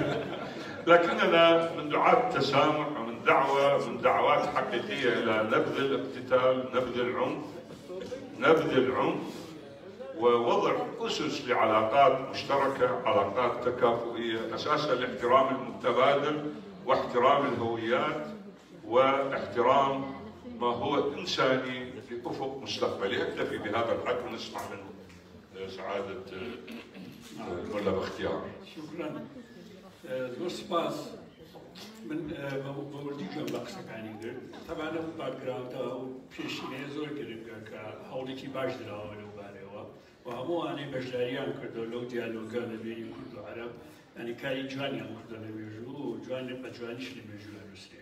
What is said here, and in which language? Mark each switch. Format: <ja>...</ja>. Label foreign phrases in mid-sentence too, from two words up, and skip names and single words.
<ar>لكننا من دعاة التسامح ومن دعوات حقيقية إلى نبذ الاقتتال، نبذ العنف، ووضع أسس لعلاقات مشتركة، علاقات تكافؤية أساسها الاحترام المتبادل واحترام الهويات واحترام ما هو إنساني في أفق مستقبلي. أكتفي بهذا الحد ونسمع منه سعادة الملا باختيار. شكرا.</ar> <ckb>زۆر سپاس. من بەوردی گوێم بە قسەکانی کرد. طبعا لەم باکگراوندا و پێشینەیە زۆر گرنگە کە هەوڵێکی باش دراوە لەو بارەوە و هەمووانەی بەشداریان کردەوە لەو دیالۆگە لە بینی کورد و عەرەب، یعنی کاری جوانیان کردە لە مێژوو و بە جوانیش لە مێژوو هەنووسێ.</ckb>